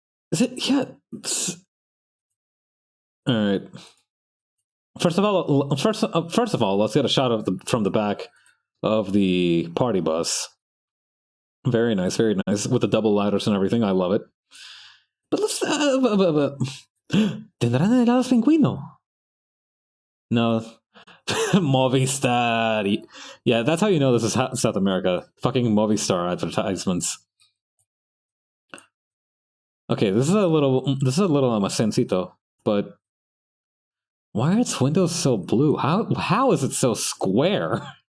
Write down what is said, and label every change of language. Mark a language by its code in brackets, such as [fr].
[en] Is it? Yeah. All right. First of all, let's get a shot from the back of the party bus. Very nice, with the double ladders and everything. I love it. But let's. [es] ¿Tendrán helados pingüino? No. Movistar. [en] Yeah, that's how you know this is South America. Fucking Movistar advertisements. Okay, this is a little sencito, but why are its windows so blue? How is it so square?